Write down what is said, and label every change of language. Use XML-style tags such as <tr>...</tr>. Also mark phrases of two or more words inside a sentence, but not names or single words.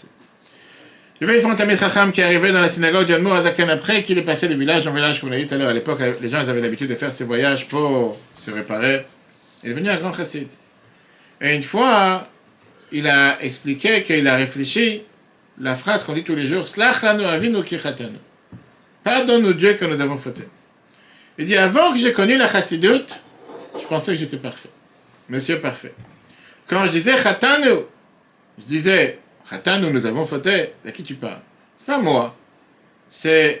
<fr>Il y avait une fois un</fr> <he>תלמיד חכם</he> <fr>qui est arrivé dans la synagogue d'Yanmour Azaken après qu'il est passé de village en village, comme on l'a dit tout à l'heure. À l'époque, les gens avaient l'habitude de faire ces voyages pour se réparer. Il est devenu un grand chassid. Et une fois, il a expliqué qu'il a réfléchi la phrase qu'on dit tous les jours,</fr> <he>סלח לנו אבינו כי חטאנו.</he> <fr>Pardonne-nous Dieu que nous avons fauté. Il dit, avant que j'ai connu la chassidoute, je pensais que j'étais parfait. Monsieur parfait. Quand je disais chatanu, je disais, Chatanu, nous avons fauté. À qui tu parles? C'est pas moi.</fr>